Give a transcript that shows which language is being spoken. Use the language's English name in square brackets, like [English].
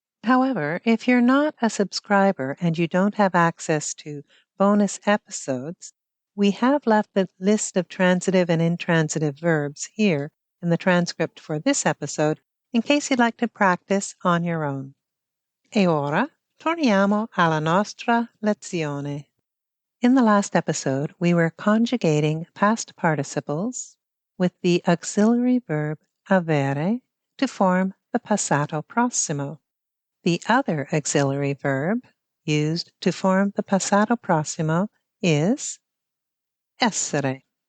[English] However, if you're not a subscriber and you don't have access to bonus episodes, we have left the list of transitive and intransitive verbs here in the transcript for this episode in case you'd like to practice on your own. [Italian] E ora torniamo alla nostra lezione. [English] In the last episode, we were conjugating past participles with the auxiliary verb avere to form the passato prossimo. The other auxiliary verb used to form the passato prossimo is essere.